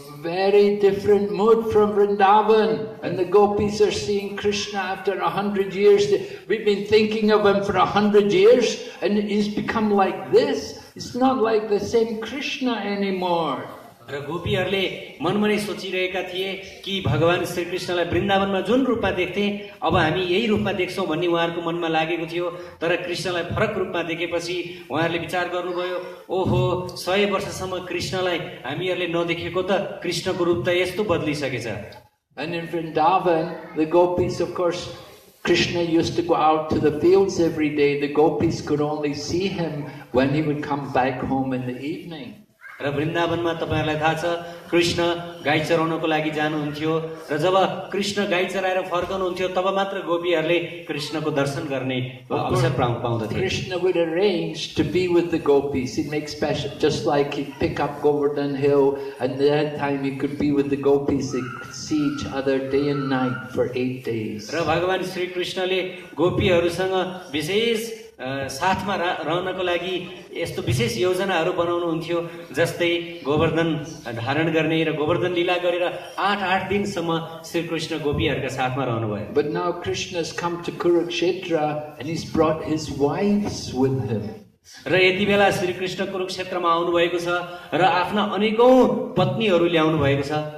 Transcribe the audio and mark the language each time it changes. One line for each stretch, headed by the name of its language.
English: Very different mood from Vrindavan, and the gopis are seeing Krishna after 100 years. We've been thinking of him for 100 years, and he's become like this. It's not like the same Krishna anymore.
Nepali: र गोपीहरूले मनमा नै सोचिरहेका थिए कि भगवान श्री कृष्णलाई वृन्दावनमा जुन रूपमा देख्थे अब हामी यही रूपमा देख्छौं भन्ने उहाँहरूको मनमा लागेको थियो तर कृष्णलाई फरक रूपमा देखेपछि उहाँहरूले विचार गर्नुभयो ओहो 100 वर्षसम्म कृष्णलाई हामीहरूले नदेखेको त कृष्णको रूप त यस्तो बदलिसकेछ
English: And in Vrindavan, the gopis, of course, Krishna used to go out to the fields every day. The gopis could only see him when he would come back home in the evening.
Nepali: र वृन्दावनमा तपाईहरुलाई थाहा छ कृष्ण गाई चराउनको लागि जानुहुन्थ्यो र जब कृष्ण गाई चराएर फर्कनुहुन्थ्यो तब मात्र गोपीहरूले कृष्णको दर्शन गर्ने अवसर पाउँदथे
English: Krishna would arrange to be with the gopis. He'd make special, just like he'd pick up Govardhan Hill, and that time he could be with the gopis. They could see each other day and night for 8 days.
Nepali: र भगवान श्री कृष्णले गोपीहरूसँग विशेष साथमा रहनको लागि यस्तो विशेष योजनाहरू बनाउनुहुन्थ्यो जस्तै गोवर्धन धारण गर्ने र गोवर्धन लीला गरेर 8 दिनसम्म श्री कृष्ण गोपीहरूका साथमा रहनुभयो
English: But now Krishna has come to Kurukshetra and he's brought his wives with him.
Nepali: र यति बेला श्री कृष्ण कुरुक्षेत्रमा आउनु भएको छ र आफ्ना अनेकौं पत्नीहरू ल्याउनु भएको छ